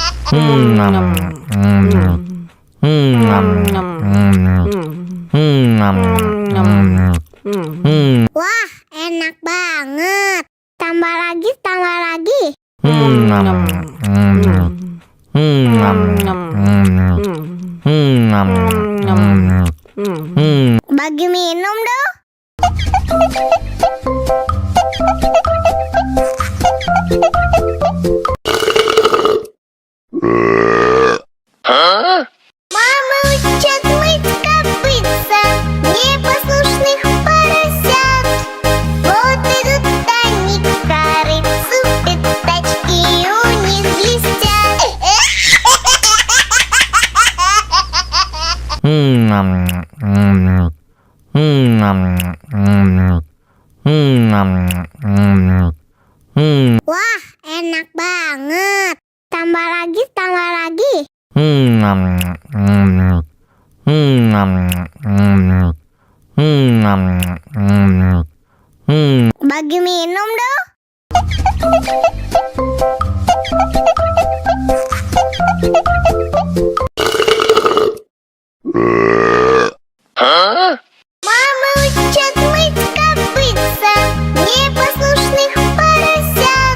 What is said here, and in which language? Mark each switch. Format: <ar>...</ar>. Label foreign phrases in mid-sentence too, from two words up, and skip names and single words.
<id>Wah, enak banget. Tambah lagi, tambah lagi. Bagi minum dong.</id> <ru>Мама учат мыть копытца непослушных поросят. Вот идут они к корыцу, пятачки у них блестят.</ru> <id>Wah, enak banget. Tambah lagi, tambah lagi. Bagi minum dong.</id> <ru>Мама учат мыть копытца непослушных поросят.</ru>